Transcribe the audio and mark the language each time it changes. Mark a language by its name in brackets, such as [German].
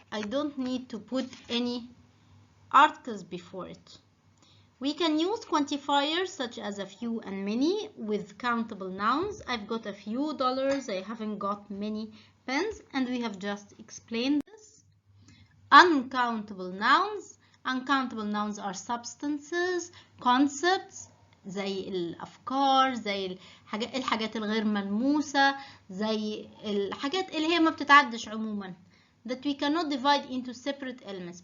[English] I don't need to put any articles before it. We can use quantifiers such as a few and many with countable nouns. I've got a few dollars. I haven't got many pens. And we have just explained this. Uncountable nouns. Uncountable nouns are substances, concepts, [Arabic] زي الأفكار، زي الحاجات الغير ملموسة، زي الحاجات اللي هي ما بتتعدش عموما. [English] That we cannot divide into separate elements.